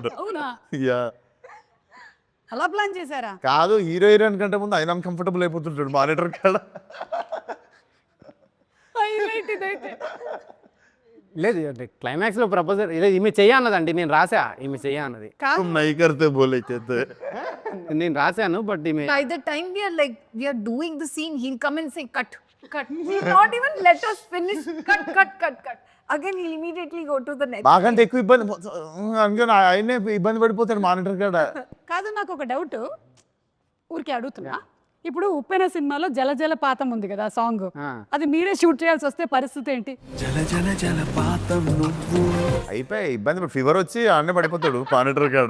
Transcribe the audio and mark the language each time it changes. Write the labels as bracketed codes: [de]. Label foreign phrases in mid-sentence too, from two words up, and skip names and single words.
[te] అవునా? యా అలా ప్లాన్ చేశారా? కాదు, [en] hero heroine [te] కంటే ముందు ఆయన అన్కంఫర్టబుల్ అయిపోతుంటాడు మానిటర్ కాడ. హైలైట్ ఇదైతే. లేదు అంటే క్లైమాక్స్లో ప్రపోజల్ ఈమె చెయ్య అన్నదండి, నేను రాసా ఈమె చెయ్య అన్నది. [hi] नहीं करते बोले చేస్తే [te] నేను రాశాను బట్ ఈమె. [en] By the time we are doing the scene, he'll come and say cut. He'll not even let us finish. Cut. Again, he'll immediately go to the next. [te] మాకంటే ఎక్కువ ఇబ్బంది అందుకని ఆయనే ఇబ్బంది పడిపోతాడు మానిటర్ కాడ. కాదు నాకు ఒక డౌట్, ఊరికే అడుగుతున్నా. ఇప్పుడు ఉప్పెన సినిమాలో జల జలపాతం ఉంది కదా సాంగ్, అది మీరే షూట్ చేయాల్సి వస్తే పరిస్థితి ఏంటి? అయిపోయి ఇబ్బంది, ఫీవర్ వచ్చి ఆడనే పడిపోతాడు మానిటర్ కాడ.